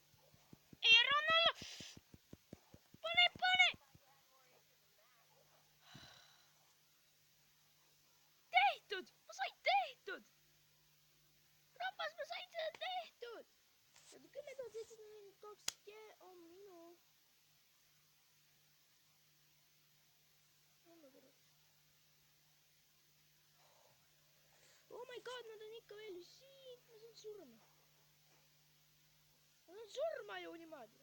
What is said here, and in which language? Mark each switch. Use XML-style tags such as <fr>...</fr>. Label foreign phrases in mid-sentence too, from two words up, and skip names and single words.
<et>Ei, ära anna alla! Pane! Tehtud! Ma sain tehtud! Rahvas, ma sain seda tehtud! 10,742 on minu.</et> <en>Oh my god,</en> <et>nad on ikka veel siin. Ma saan surma. Ma saan surma ju niimoodi.</et>